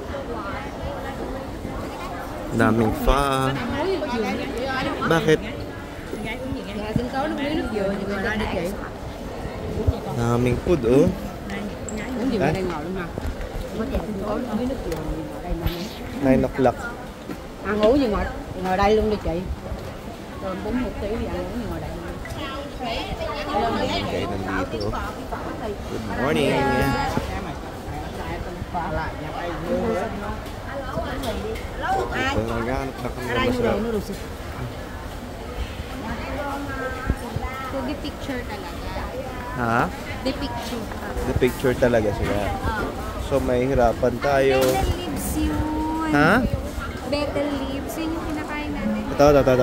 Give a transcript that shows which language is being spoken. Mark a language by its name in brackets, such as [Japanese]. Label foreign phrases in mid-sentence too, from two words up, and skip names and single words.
[Filipino] Daming fa. Bakit? Daming food oh. [English] 9 o'clock. [Vietnamese] Ăn uống gì ngồi đây luôn đi chị. Rồi bún một tí gì ăn uống gì ngồi đây luôn. [English] Okay, nandito. Good morning. [Filipino] Naghanap na kami ng masarap. [English] So, the picture talaga. [Filipino] Ha? [English] The picture. The picture [Filipino] talaga sila. So, may hirapan tayo. [English] Betel leaves yun. [Filipino] Ha? [English] Betel leaves. [Filipino] Yun yung kinakain natin. Ito.